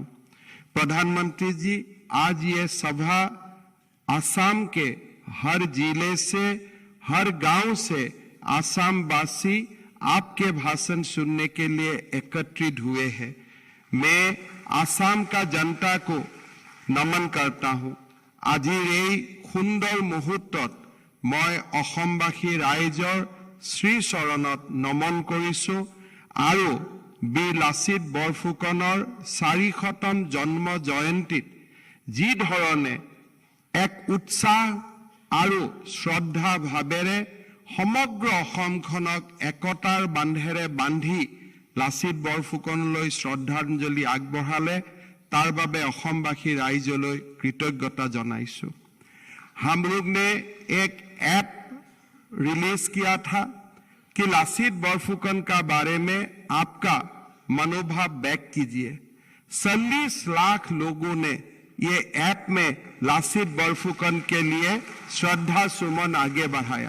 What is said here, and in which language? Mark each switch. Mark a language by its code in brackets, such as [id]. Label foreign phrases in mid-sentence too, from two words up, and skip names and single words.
[hi] प्रधानमंत्री जी, आज ये सभा असम के हर जिले से, हर गांव से असम वासी आपके भाषण सुनने के लिए एकत्रित हुए हैं। मैं असम का जनता को नमन करता हूं। [as] আজিৰ এই সুন্দৰ মুহূৰ্তত মই অসমবাসী ৰাইজৰ শ্ৰী চৰণত নমন কৰিছোঁ আৰু বীৰ লাচিত বৰফুকনৰ 400তম জন্ম জয়ন্তীত যি ধৰণে এক উৎসাহ আৰু শ্ৰদ্ধা ভাৱেৰে সমগ্ৰ অসমখনক একতাৰ বান্ধেৰে বান্ধি লাচিত বৰফুকনলৈ শ্ৰদ্ধাঞ্জলি আগবঢ়ালে তাৰ বাবে অসমবাসী ৰাইজলৈ কৃতজ্ঞতা জনাইছোঁ। [hi] हम लोग ने एक ऐप रिलीज किया था कि लासित बरफुकन का बारे में आपका मनोभाव व्यक्त कीजिए। 40 लाख लोगों ने ये ऐप में लासित बरफुकन के लिए श्रद्धा सुमन आगे बढ़ाया।